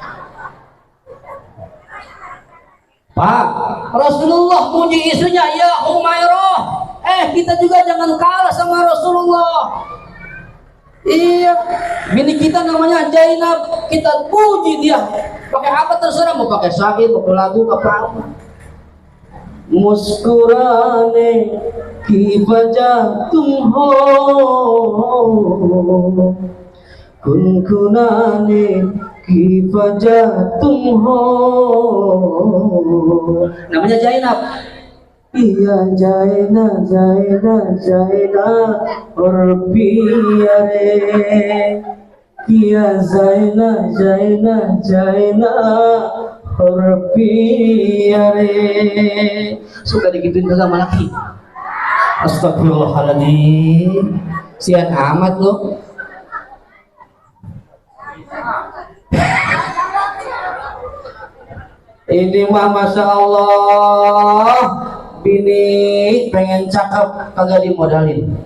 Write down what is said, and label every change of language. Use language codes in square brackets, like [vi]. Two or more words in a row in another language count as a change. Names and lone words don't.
[id] Pak, Rasulullah muji istrinya ya Humairah. Kita juga jangan kalah sama Rasulullah. Iya, bini kita namanya Zainab, kita puji dia. Pakai apa terserah, mau pakai syair, mau pakai lagu, apa-apa. [hi] मुस्कुराने की वजह तुम हो, गुनगुनाने की वजह तुम हो. [id] Namanya Zainab. Iya [hi] Zaina, Zaina, Zaina और पिया रे, किया Zaina, Zaina, Zaina और पिया रे. [id] Suka digituin ke sama laki. Astagfirullahaladzim, sian amat lo. Ini mah [ar] ما شاء الله, [id] bini pengen cakep kagak dimodalin.